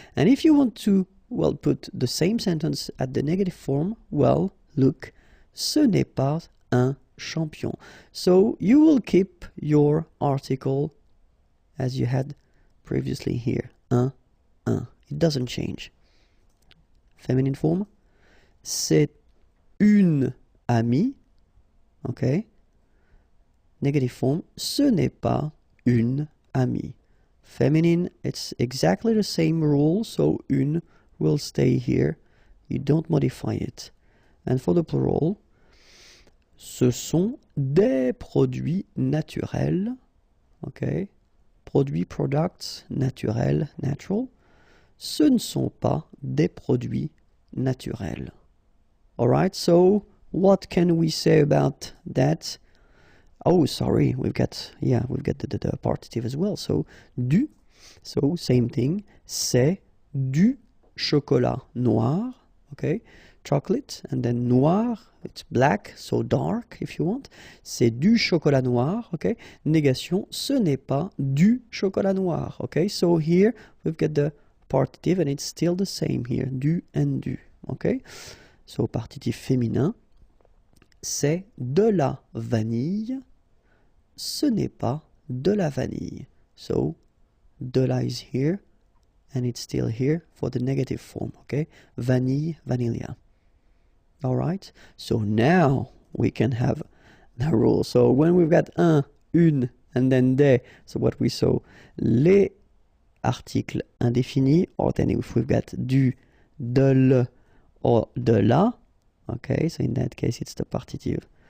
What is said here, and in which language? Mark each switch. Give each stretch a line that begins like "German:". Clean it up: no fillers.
English: And if you want to, well, put the same sentence at the negative form, well, look,
French: ce n'est pas un champion.
English: So you will keep your article as you had previously here, un. It doesn't change. Feminine form,
French: c'est une amie,
English: okay? Negative form,
French: ce n'est pas une amie.
English: Feminine, it's exactly the same rule, so une will stay here. You don't modify it. And for the plural,
French: ce sont des produits naturels,
English: okay?
French: Produits, products, naturels, natural. Ce ne sont pas des produits naturels.
English: Alright, so what can we say about that? Oh, sorry, we've got the partitive as well. So, du, so same thing,
French: c'est du chocolat noir,
English: okay? Chocolate, and then noir, it's black, so dark if you want.
French: C'est du chocolat noir, okay? Négation, ce n'est pas du chocolat noir, okay?
English: So here we've got the partitive and it's still the same here, du and du, okay?
French: So partitif féminin, c'est de la vanille, ce n'est pas de la vanille.
English: So de la is here and it's still here for the negative form, okay? Vanille, vanilla. All right, so now we can have the rule. So when we've got un, une, and then des, so what we saw,
French: les articles indéfinis,
English: or then if we've got du, de le, or de la, okay, so in that case it's the partitive.